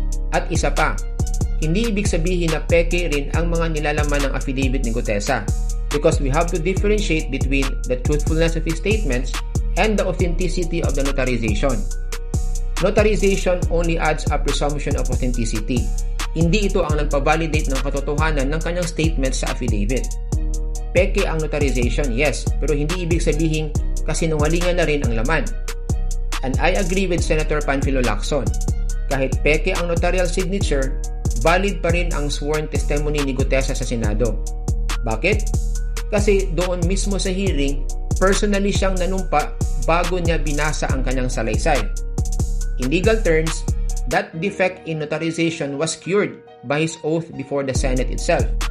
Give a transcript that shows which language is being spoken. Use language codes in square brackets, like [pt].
[tl] At isa pa, hindi ibig sabihin na peke rin ang mga nilalaman ng affidavit ni Gutesa [en] because we have to differentiate between the truthfulness of his statements and the authenticity of the notarization. Notarization only adds a presumption of authenticity. [tl] Hindi ito ang nagpavalidate ng katotohanan ng kanyang statements sa affidavit. Peke ang notarization, yes, pero hindi ibig sabihin kasinungalingan na rin ang laman. [en] And I agree with Senator Panfilo Lacson. [tl] Kahit peke ang notarial signature, valid pa rin ang [en] sworn testimony [tl] ni Gutesa sa Senado. Bakit? Kasi doon mismo sa hearing, personally siyang nanumpa bago niya binasa ang kanyang salaysay. [en] In legal terms, that defect in notarization was cured by his oath before the Senate itself.